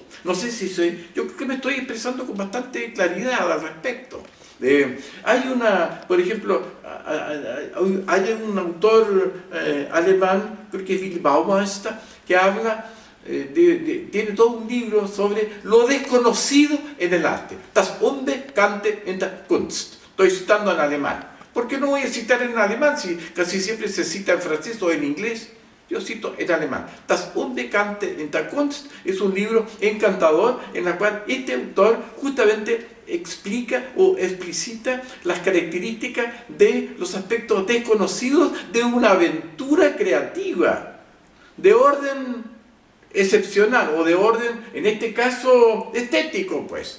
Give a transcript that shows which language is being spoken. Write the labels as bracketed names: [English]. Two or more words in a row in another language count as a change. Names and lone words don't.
[Spanish] No sé yo creo que me estoy expresando con bastante claridad al respecto. Por ejemplo, hay un autor alemán, creo que es Willy Baumeister, que habla tiene todo un libro sobre lo desconocido en el arte. [German] Das Unbekannte in der Kunst. [Spanish] Estoy citando en alemán. ¿Por qué no voy a citar en alemán si casi siempre se cita en francés o en inglés? Yo cito en alemán. Das Unbekannte in der Kunst es un libro encantador en el cual este autor justamente explica o explicita las características de los aspectos desconocidos de una aventura creativa, de orden excepcional o de orden, en este caso, estético, pues.